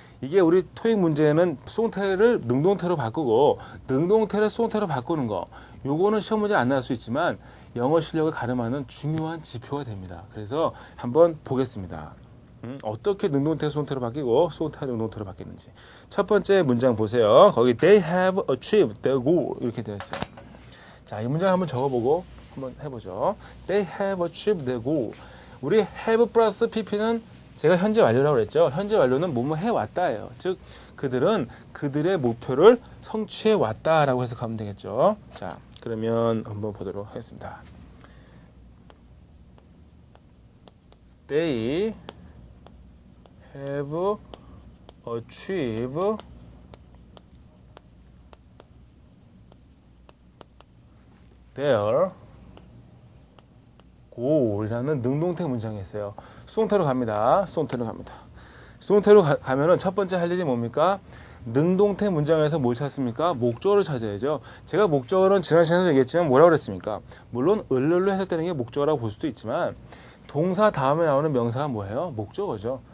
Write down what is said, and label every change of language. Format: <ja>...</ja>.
<ko>이게 우리 토익 문제는 수동태를 능동태로 바꾸고 능동태를 수동태로 바꾸는 거, 요거는 시험 문제 안 나올 수 있지만 영어 실력을 가름하는 중요한 지표가 됩니다. 그래서 한번 보겠습니다. 어떻게 능동태 수동태로 바뀌고 수동태가 능동태로 바뀌는지. 첫 번째 문장 보세요. 거기</ko> <en>they have achieved their goal</en> <ko>이렇게 되어 있어요. 자, 이 문장 한번 적어보고 한번 해보죠.</ko> <en>They have achieved their goal.</en> <ko>우리 have 플러스 pp는 제가 현재 완료라고 그랬죠. 현재 완료는 뭐뭐 해왔다예요. 즉 그들은 그들의 목표를 성취해 왔다라고 해석하면 되겠죠. 자, 그러면 한번 보도록 하겠습니다.</ko> <en>They have achieved their goal</en> <ko>이라는 능동태 문장이 있어요. 수동태로 갑니다. 수동태로 갑니다. 수동태로 가면은 첫 번째 할 일이 뭡니까? 능동태 문장에서 뭘 찾습니까? 목적어를 찾아야죠. 제가 목적어는 지난 시간에 얘기했지만 뭐라고 그랬습니까? 물론 을로 해석되는 게 목적어라고 볼 수도 있지만 동사 다음에 나오는 명사가 뭐예요? 목적어죠.</ko>